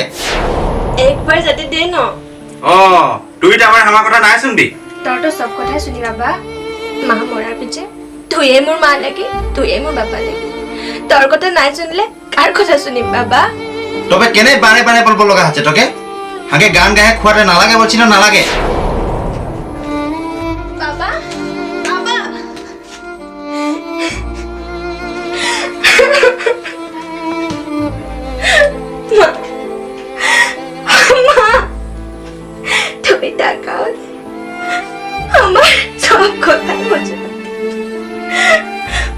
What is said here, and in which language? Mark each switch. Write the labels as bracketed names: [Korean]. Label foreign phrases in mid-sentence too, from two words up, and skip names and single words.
[Rangpuri] একবার যেতে দে ন। অ তুই তো আমার আমার কথা নাই শুনবি। তোর তো সব কথাই শুনি বাবা। মা মরার পিছে তুইয়ে মোর মা লাগি, তুইয়ে মোর বাবা লাগি। তোর কথা নাই শুনলে কার কথা শুনিম বাবা? তবে কেনে বারে বারে বলবো লগা আছে তোকে? হাঙ্গে গান গাহে খুৱাতে নালাগে বলছি না নালাগে? [Bangla] বাবা বাবা মা তুমি তাকাও, আমার সব কথা বোঝো।